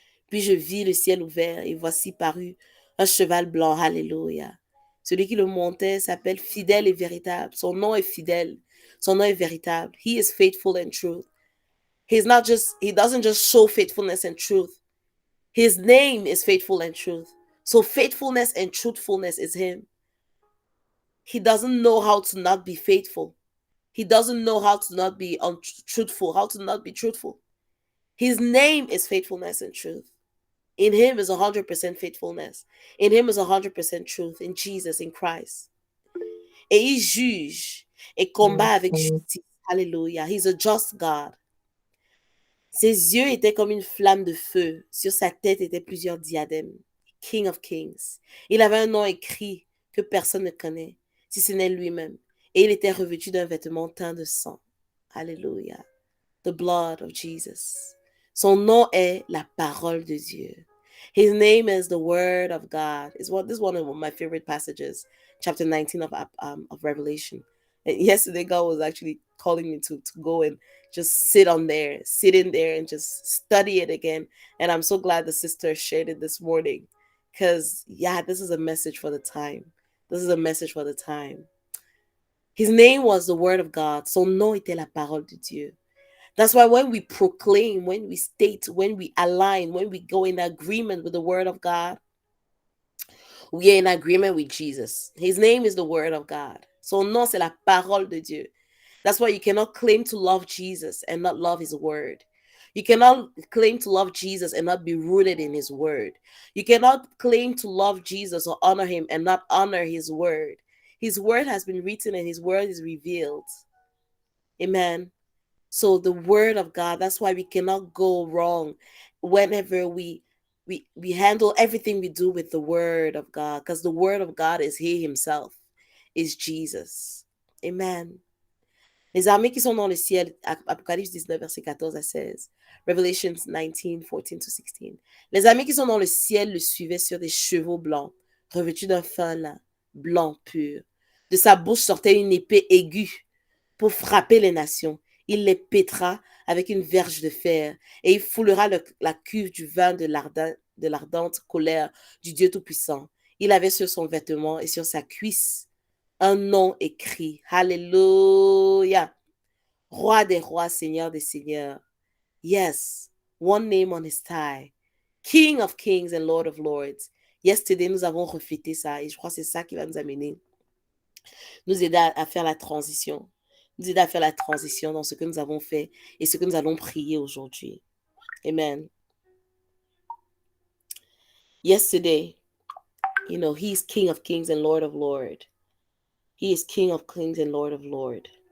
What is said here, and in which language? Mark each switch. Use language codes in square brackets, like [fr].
[fr] Puis je vis le ciel ouvert, et voici parut un cheval blanc. Alléluia. Celui qui le montait s'appelle fidèle et véritable. Son nom est fidèle. Son nom est véritable. [en] He is faithful and truth. He doesn't just show faithfulness and truth. His name is faithful and truth. So faithfulness and truthfulness is him. He doesn't know how to not be faithful. He doesn't know how to not be untruthful, how to not be truthful. His name is faithfulness and truth. In him is 100% faithfulness. In him is 100% truth. In Jesus, in Christ. [fr] Et il juge. et combat avec justice. Alléluia. [en] He's a just God. [fr] Ses yeux étaient comme une flamme de feu. Sur sa tête étaient plusieurs diadèmes. [en] King of Kings. [fr] Il avait un nom écrit que personne ne connaît, si ce n'est lui-même. Et il était revêtu d'un vêtement teint de sang. Alléluia. [en] The blood of Jesus. [fr] Son nom est la parole de Dieu. [en] His name is the word of God. This is one of my favorite passages, chapter 19 of Revelation. And yesterday, God was actually calling me to go and just sit in there and just study it again. And I'm so glad the sister shared it this morning because, yeah, this is a message for the time. This is a message for the time. His name was the word of God. [fr] Son nom était la parole de Dieu. [en] That's why when we proclaim, when we state, when we align, when we go in agreement with the word of God, we are in agreement with Jesus. His name is the word of God. [fr] Son nom, c'est la parole de Dieu. [en] That's why you cannot claim to love Jesus and not love his word. You cannot claim to love Jesus and not be rooted in his word. You cannot claim to love Jesus or honor him and not honor his word. His word has been written and his word is revealed. Amen. So the word of God, that's why we cannot go wrong whenever we handle everything we do with the word of God, because the word of God is he himself, is Jesus. Amen. [fr] Les armées qui sont dans le ciel, Apocalypse 19, verset 14 à 16. [en] Revelation 19, 14 to 16. [fr] Les armées qui sont dans le ciel le suivaient sur des chevaux blancs, revêtus d'un fin lin, blanc pur. De sa bouche sortait une épée aiguë pour frapper les nations. Il les pétera avec une verge de fer, et il foulera la cuve du vin de l'ardente colère du Dieu Tout-Puissant. Il avait sur son vêtement et sur sa cuisse un nom écrit. Hallelujah. Roi des rois, Seigneur des seigneurs. [en] Yes, one name on his thigh. King of kings and Lord of lords. [fr] Yesterday, nous avons reflété ça, et je crois que c'est ça qui va nous amener, nous aider à faire la transition. Nous aider à faire la transition dans ce que nous avons fait et ce que nous allons prier aujourd'hui. Amen. [en] Yesterday, he is King of kings and Lord of lords. He is King of kings and Lord of lords.